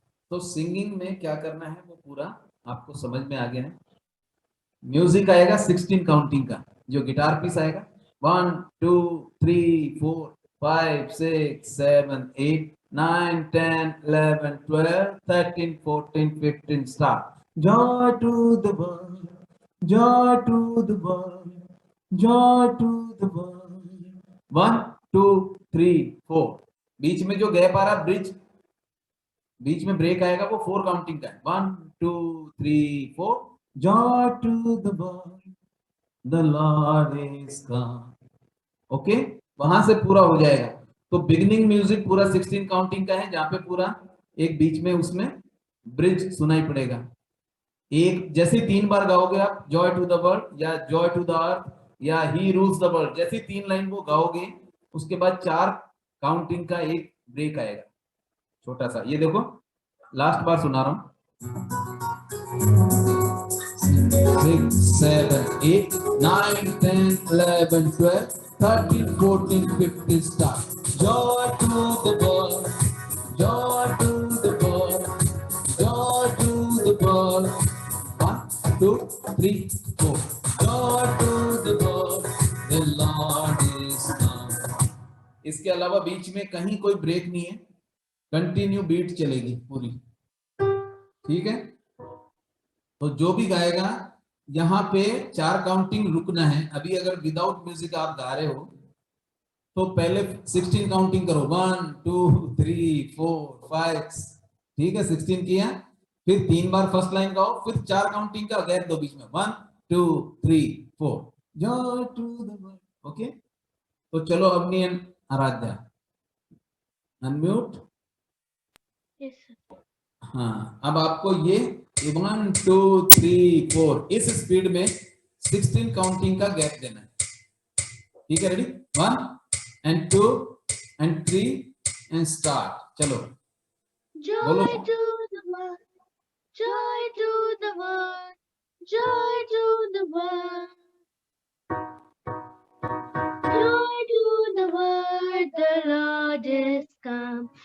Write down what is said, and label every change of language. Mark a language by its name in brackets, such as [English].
[Hindi] तो सिंगिंग में क्या करना है वो पूरा आपको समझ में आ गया है। म्यूजिक आएगा 16 काउंटिंग का, जो गिटार पीस आएगा 1 2 3 4 5 6 7 8 9 10 11 12 13 14 15 start. [English] Joy to the world, joy to the world, joy to the world. [Hindi] 1 2 3 4, बीच में जो गैप आ रहा ब्रिज, बीच में ब्रेक आएगा वो 4 काउंटिंग का है। [English] 1 2 3 4, joy to the world, the Lord is come. [Hindi] Okay, वहां से पूरा हो जाएगा। तो बिगिनिंग म्यूजिक पूरा 16 काउंटिंग का है, जहां पे पूरा एक बीच में उसमें ब्रिज सुनाई पड़ेगा। एक जैसे 3 बार गाओगे आप [English] joy to the world [Hindi] या [English] joy to the earth [Hindi] या [English] he rules the world, [Hindi] जैसे 3 लाइन वो गाओगे उसके बाद 4 काउंटिंग का एक ब्रेक आएगा छोटा सा। ये देखो लास्ट बार सुना रहा हूं। [English] 6 7 8 9 10 11 12 13 14 15 start. Joy to the world, joy to the world, joy to the world. 1 2 3 4, joy to the world, the Lord is come. [Hindi] इसके अलावा बीच में कहीं कोई ब्रेक नहीं है, कंटिन्यू बीट चलेगी पूरी, ठीक है। तो जो भी गाएगा यहाँ पे 4 काउंटिंग रुकना है। अभी अगर विदाउट म्यूजिक आप गा रहे हो तो पहले 16 काउंटिंग करो, 1 2 3 4 5, ठीक है, 16 किया, फिर 3 बार फर्स्ट लाइन गाओ, फिर 4 काउंटिंग का गैप दो बीच में, 1 2 3 4, [English] Joy to the world. [Hindi] Okay, तो चलो अवनी आराध्या अनम्यूट। हाँ, अब आपको ये 1 2 3 4 इस स्पीड में 16 काउंटिंग का गैप देना है, ठीक है। [English] Ready, 1 and 2 and 3 and start. [Hindi] चलो बोलो। [English] Joy to the world, joy to the world, joy to the world. Joy to the world, the Lord is come.